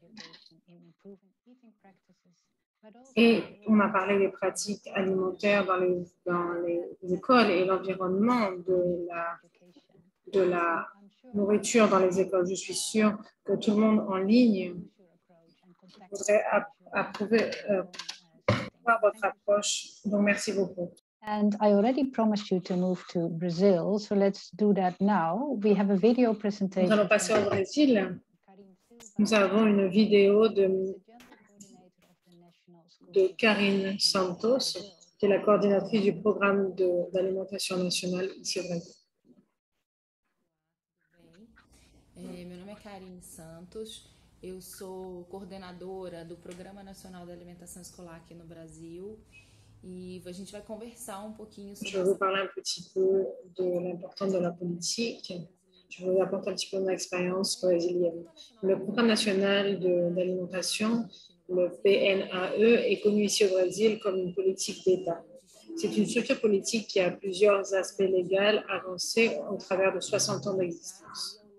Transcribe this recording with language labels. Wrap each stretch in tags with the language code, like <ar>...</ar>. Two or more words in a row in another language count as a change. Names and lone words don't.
<fr>Et on a parlé des pratiques alimentaires dans les écoles et l'environnement de la nourriture dans les écoles. Je suis sûre que tout le monde en ligne voudrait approuver votre approche. Donc, merci beaucoup.</fr> <en>And I already promised you to move to Brazil, so let's do that now. We have a video presentation.</en> <fr>Nous allons passer au Brésil. Nous avons une vidéo de Karine Santos, qui est la coordinatrice du programme d'alimentation nationale ici au Brésil.</fr> <pt>Meu nome é Karine Santos, eu sou coordenadora do Programa Nacional da Alimentação Escolar aqui no Brasil e a gente vai conversar pouquinho sobre...</pt> <fr>Je vais vous parler un petit peu de l'importance de la politique. Je vous apporte un petit peu mon expérience brésilienne. Le Programme national d'alimentation Le PNAE est connu ici au Brésil comme une politique d'État. C'est une structure politique qui a plusieurs aspects légaux avancés au travers de 60 ans d'existence.</fr>